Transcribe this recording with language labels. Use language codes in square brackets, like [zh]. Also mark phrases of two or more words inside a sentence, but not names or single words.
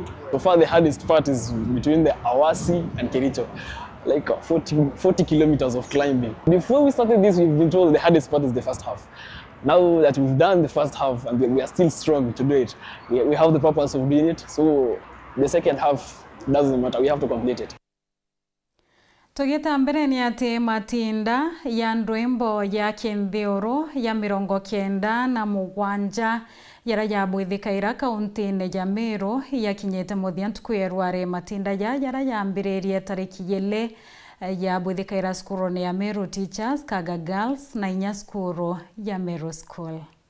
[en] So far the hardest part is between the Awasi and Kericho, 40 kilometers of climbing. Before we started this, we've been told the hardest part is the first half. Now that we've done the first half and we are still strong to do it, we have the purpose of doing it, so the second half doesn't matter, we have to complete it. [mer] Tugita mbere ni ati matinda ya ndwimbo ya Kintheoro ya 97 yara ya bwithikaira kaunti-ini ya Meru yakinyete muthia ntukwirware matinda yara yambiririe tariki 2 ya bwithikaira skuru ya Meru Teachers Kaga Girls na inya skuru ya Meru School.